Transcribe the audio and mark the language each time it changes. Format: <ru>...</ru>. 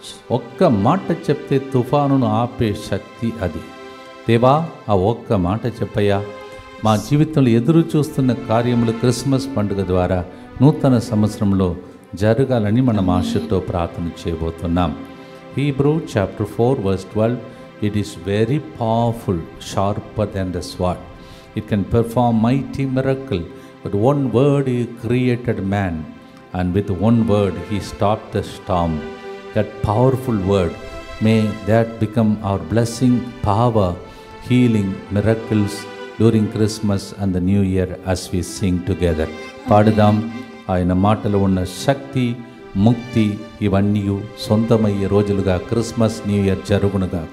<te>ఒక్క మాట చెప్తే తుఫానును ఆపే శక్తి అది. దేవా, ఆ ఒక్క మాట చెప్పయ్యా, మా జీవితంలో ఎదురు చూస్తున్న కార్యములు క్రిస్మస్ పండుగ ద్వారా నూతన సంవత్సరంలో జరగాలని మనం ఆశతో ప్రార్థన చేయబోతున్నాం.</te> <en>Hebrew chapter 4:12 It is very powerful, sharper than the sword. It can perform mighty miracle. With one word he created man, and with one word he stopped the storm. That powerful word, may that become our blessing, power, healing, miracles during Christmas and the New Year as we sing together.</en> <te>పాడుదాం. ఆయన మాటలో ఉన్న శక్తి, ముక్తి ఇవన్నీ సొంతమయ్యే రోజులుగా Christmas new year జరుగునుగా.</te>